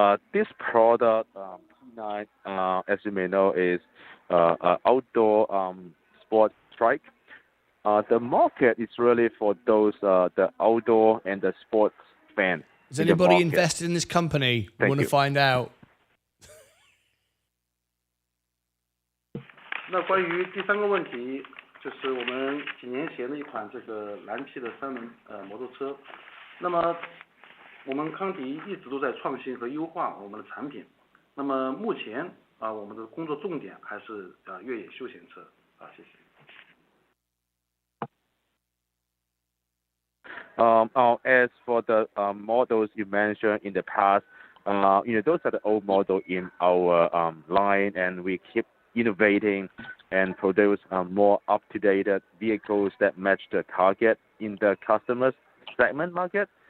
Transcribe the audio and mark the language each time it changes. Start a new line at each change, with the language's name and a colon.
English: This product, T9, as you may know, is outdoor sport trike. The market is really for those the outdoor and the sports fans. Is anybody invested in this company? I want to find out.
Chinese: 那关于第三个问题，就是我们几年前的一款这个蓝皮的3轮摩托车。那么我们康迪一直都在创新和优化我们的产品。那么目前我们的工作重点还是越野休闲车谢谢。
English: As for the models you mentioned in the past, those are the old models in our line, and we keep innovating and produce more up-to-date vehicles that match the target in the customers segment market.